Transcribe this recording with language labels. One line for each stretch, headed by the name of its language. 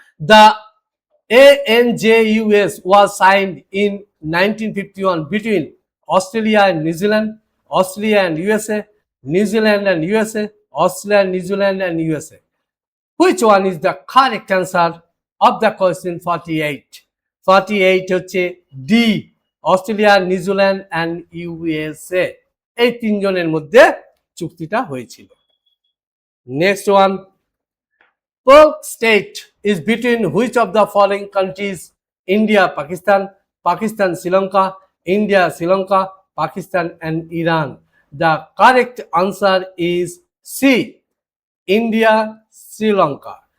English: The ANJUS was signed in 1951 between Australia and New Zealand, Australia and USA, New Zealand and USA, Australia, New Zealand and USA. Which one is the correct answer of the question 48?
Bangla: 48 হচ্ছে D, Australia, New Zealand and USA। এই তিনজনের মধ্যে চুক্তিটা হয়েছিল।
English: Next one, Pearl State is between which of the following countries? India, Pakistan, Pakistan, Sri Lanka, India, Sri Lanka, Pakistan and Iran. The correct answer is C, India, Sri Lanka.